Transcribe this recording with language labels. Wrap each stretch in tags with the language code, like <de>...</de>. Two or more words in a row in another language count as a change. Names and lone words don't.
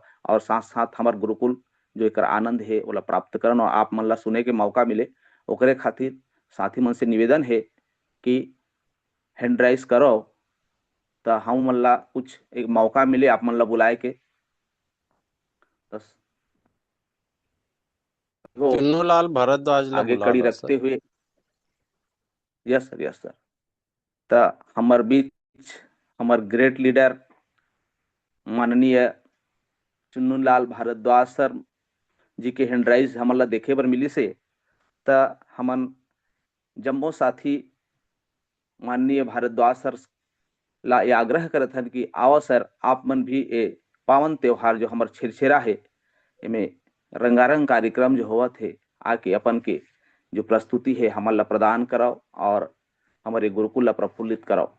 <hne>और साथ साथ हमार गुरुकुल जो एकर आनंद है ओला प्राप्त करन और आप मन ला सुने के मौका मिले, ओकरे खातिर साथी मन से निवेदन है कि हैंडराइज करो, तो हम मन ला कुछ एक मौका मिले आप मन ला बुलाए के। बस वो चुन्नूलाल भारद्वाज ला आगे बुला कड़ी लो रखते सर। हुए,</hne> <en>yes sir, yes sir.</en> <hne>तो हमार बीच हमार ग्रेट लीडर माननीय चुन्नूलाल भारद्वाज सर जी के हैंडराइज हमन ला देखे बर मिली से, त हमन जम्मो साथी माननीय भारद्वाज सर ला ये आग्रह करत हन कि आओ सर आप मन भी ए पावन त्योहार जो हमार छेरछेरा है एमे रंगारंग कार्यक्रम जो होवत है आके अपन के जो प्रस्तुति है हमन ला प्रदान कराओ और हमारे गुरुकुल ला प्रफुल्लित कराओ।</hne>